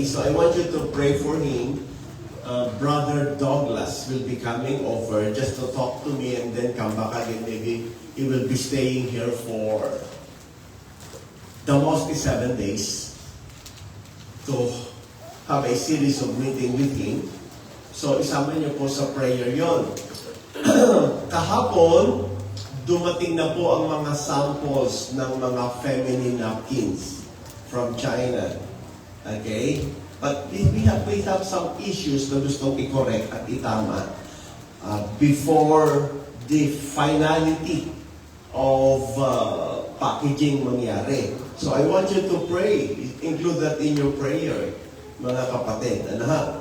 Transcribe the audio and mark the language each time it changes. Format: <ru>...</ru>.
<en>So, I want you to pray for him. Brother Douglas will be coming over just to talk to me and then come back again. Maybe he will be staying here for the most 7 days to have a series of meeting with him.</en> <tl>So, isama niyo po sa prayer yon. Kahapon, dumating na po ang mga samples ng mga feminine napkins from China.</tl> <en>Okay? But we have some issues</en> <tl>na gustong i-correct at itama</tl> <en>before the finality of packaging</en> <tl>mangyari.</tl> <en>So I want you to pray. Include that in your prayer,</en> <tl>mga kapatid. Ano ha?</tl>